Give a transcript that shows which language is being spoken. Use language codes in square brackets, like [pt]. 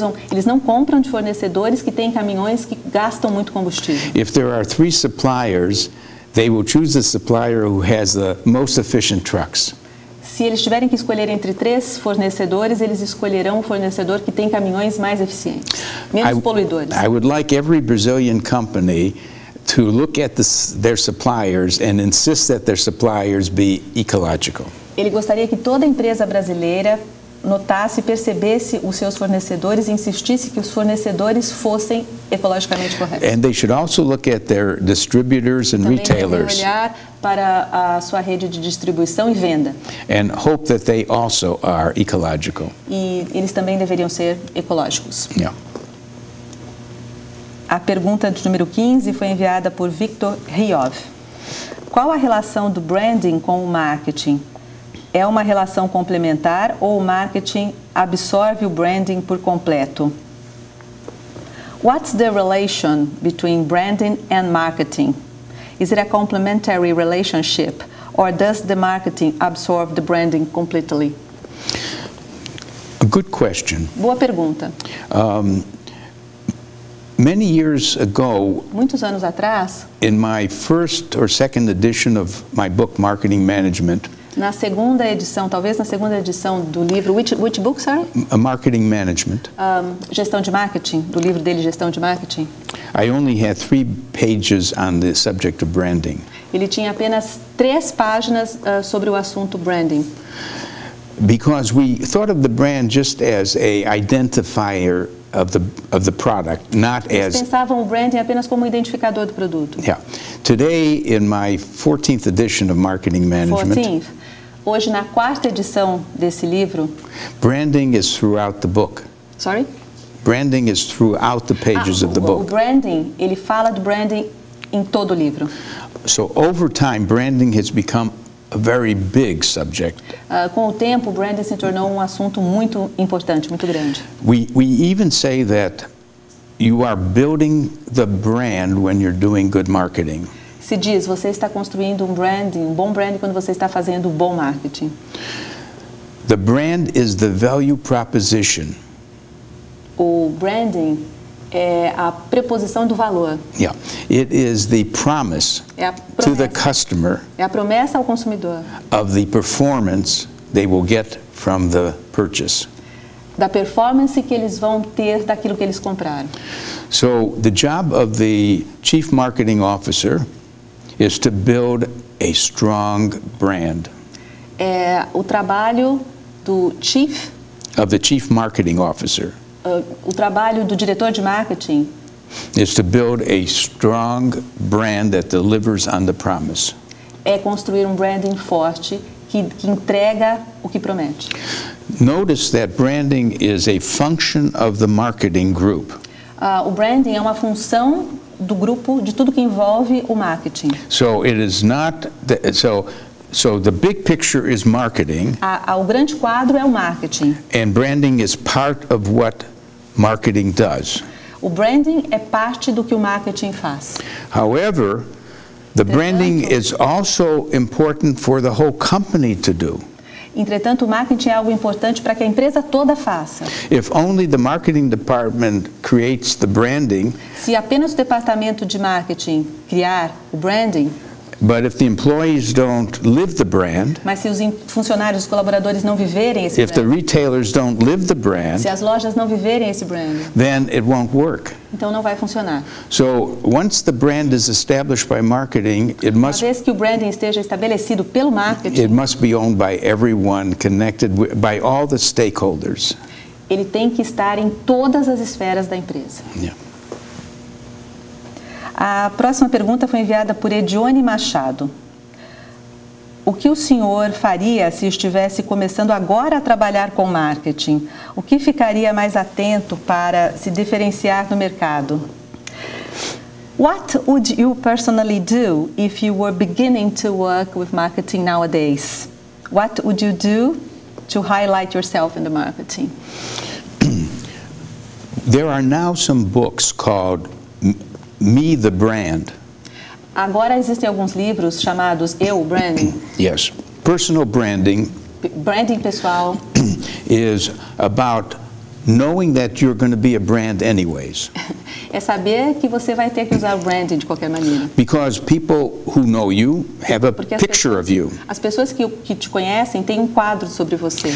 [pt] Eles não compram de fornecedores que têm caminhões que gastam muito combustível. [en] If there are 3 suppliers, they will choose the supplier who has the most efficient trucks. [pt] Se eles tiverem que escolher entre 3 fornecedores, eles escolherão o fornecedor que tem caminhões mais eficientes, menos poluidores. [en] I would like every Brazilian company to look at their suppliers and insist that their suppliers be ecological. [pt] Ele gostaria que toda empresa brasileira notasse e percebesse os seus fornecedores e insistisse que os fornecedores fossem ecologicamente corretos. [en] And they should also look at their distributors and [pt] Também [en] retailers. [pt] devem olhar para a sua rede de distribuição e venda. [en] And hope that they also are ecological. E eles também deveriam ser ecológicos. Yeah. [pt] A pergunta de número 15 foi enviada por Victor Riov. Qual a relação do branding com o marketing? É uma relação complementar ou o marketing absorve o branding por completo? [en] What's the relation between branding and marketing? Is it a complementary relationship or does the marketing absorb the branding completely? A good question. [pt] Boa pergunta. [en] Many years ago, [pt] muitos anos atrás, [en] in my first or second edition of my book Marketing Management, [pt] na segunda edição, talvez na segunda edição do livro, [en] which book, sorry? Marketing Management. [pt] Gestão de marketing, do livro dele, Gestão de Marketing. [en] I only had 3 pages on the subject of branding. [pt] Ele tinha apenas 3 páginas sobre o assunto branding. [en] Because we thought of the brand just as a identifier of the product, not [pt] Eles [en] as. [pt] pensavam o branding apenas como identificador do produto. [en] Yeah. Today, in my 14th edition of Marketing Management. 14th. [pt] Hoje, na 4ª edição desse livro, [en] branding is throughout the book. Sorry? Branding is throughout the pages of the book. [pt] O branding, ele fala do branding em todo o livro. [en] So over time, branding has become a very big subject. [pt] Com o tempo, o branding se tornou um assunto muito importante, muito grande. [en] We even say that you are building the brand when you're doing good marketing. [pt] Se diz, você está construindo um branding, um bom branding quando você está fazendo bom marketing. [en] The brand is the value proposition. [pt] O branding É a preposição do valor. [en] Yeah. It is the promise to the customer [pt] É a promessa ao consumidor [en] of the performance they will get from the purchase. [pt] da performance que eles vão ter daquilo que eles compraram. [en] So the job of the Chief Marketing Officer is to build a strong brand. [pt] É o trabalho do Chief, [en] Of the Chief Marketing Officer [pt] o trabalho do diretor de marketing [en] is to build a strong brand that delivers on the promise. [pt] é construir um branding forte que entrega o que promete. [en] Notice that branding is a function of the marketing group. [pt] O branding é uma função do grupo de tudo que envolve o marketing. [en] So it is not so the big picture is marketing, [pt] O grande quadro é o marketing. [en] and branding is part of what marketing does. [pt] O branding é parte do que o marketing faz. [en] However, the branding is also important for the whole company to do. [pt] Entretanto, o marketing é algo importante para que a empresa toda faça. [en] If only the marketing department creates the branding, [pt] Se apenas o departamento de marketing criar o branding, [en] but if the employees don't live the brand, [pt] mas se os funcionários, os colaboradores não viverem esse [en] if the [pt] branding, [en] retailers don't live the brand, [pt] se as lojas não viverem esse branding, [en] then it won't work. [pt] então não vai funcionar. [en] So once the brand is established by marketing, [pt] Uma vez que o branding esteja estabelecido pelo marketing, [en] it must be owned by everyone, connected by all the stakeholders. [pt] ele tem que estar em todas as esferas da empresa. [en] Yeah. [pt] A próxima pergunta foi enviada por Edione Machado. O que o senhor faria se estivesse começando agora a trabalhar com marketing? O que ficaria mais atento para se diferenciar no mercado? [en] What would you personally do if you were beginning to work with marketing nowadays? What would you do to highlight yourself in the marketing? There are now some books called Me the Brand. [pt] Agora existem alguns livros chamados Eu, Branding. [en] Yes. Personal branding [pt] Branding pessoal [en] is about knowing that you're going to be a brand anyways. [pt] é saber que você vai ter que usar o branding de qualquer maneira. [en] Because people who know you have a [pt] Porque [en] picture of you. [pt] As pessoas que te conhecem têm um quadro sobre você.